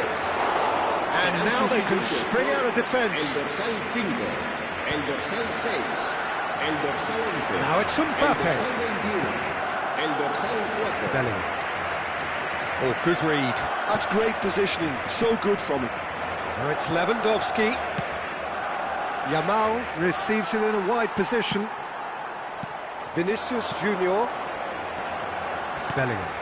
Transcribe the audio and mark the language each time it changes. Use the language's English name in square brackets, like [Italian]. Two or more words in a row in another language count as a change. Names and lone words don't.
[English] And now they can spring out of defence. [Spanish] El dorsal 5, el dorsal 6, el dorsal 11. [English] Now it's Mbappe. [Spanish] El dorsal 21, el dorsal 4. [English] Bellingham. Oh, good read. That's great positioning, so good from him. Now it's Lewandowski. Yamal receives it in a wide position. Vinicius Junior. Bellingham.